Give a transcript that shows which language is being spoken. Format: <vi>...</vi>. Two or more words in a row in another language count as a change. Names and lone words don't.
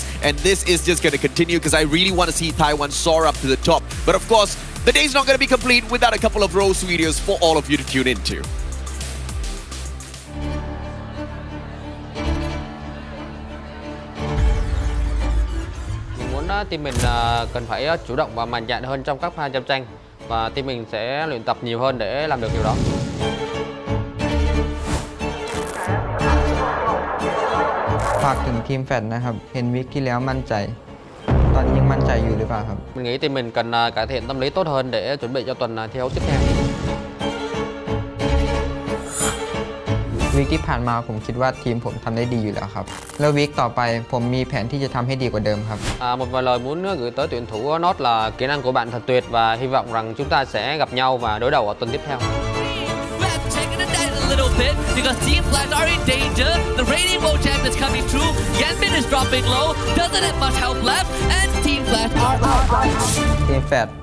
<en>And this is just going to continue because I really want to see Taiwan soar up to the top. But of course, the day's not going to be complete without a couple of Rose videos for all of you to tune into.</en> <vi>Team mình cần phải chủ động và mạnh dạn hơn trong các pha chạm tranh và team mình sẽ luyện tập nhiều hơn để làm được điều đó.</vi> <th>ฝากถึงทีมแฟดนะครับเห็นวิกที่แล้วมั่นใจตอนนี้ยังมั่นใจอยู่หรือเปล่าครับ</th> <vi>Mình nghĩ team mình cần cải thiện tâm lý tốt hơn để chuẩn bị cho tuần thi đấu tiếp theo.</vi> <th>วิกที่ผ่านมาผมคิดว่าทีมผมทำได้ดีอยู่แล้วครับแล้ววิกต่อไปผมมีแผนที่จะทำให้ดีกว่าเดิมครับ</th> <vi>Một vài lời muốn gửi tới tuyển thủ Nốt là kỹ năng của bạn thật tuyệt và hy vọng rằng chúng ta sẽ gặp nhau và đối đầu ở tuần tiếp theo.</vi> <en>Let's check it out a little bit because Team Flash are in danger. The Radiant World Champ is coming through. Yanbin is dropping low. Doesn't have much help left, and Team Flash are out.</en> <th>ทีมแฟด</th>